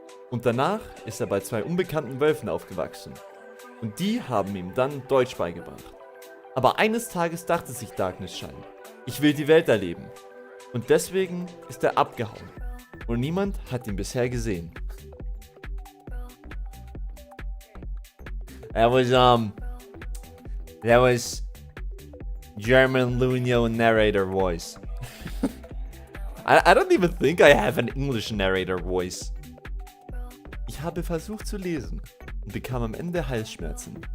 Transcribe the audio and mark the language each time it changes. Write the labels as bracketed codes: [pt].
[de] Und danach ist er bei 2 unbekannten Wölfen aufgewachsen. Und die haben ihm dann Deutsch beigebracht. Aber eines Tages dachte sich Darknessschein, ich will die Welt erleben. Und deswegen ist er abgehauen. Und niemand hat ihn bisher gesehen. [en] That was German Lunio narrator voice. I don't even think I have an English narrator voice. [de] Ich habe versucht zu lesen und bekam am Ende Halsschmerzen.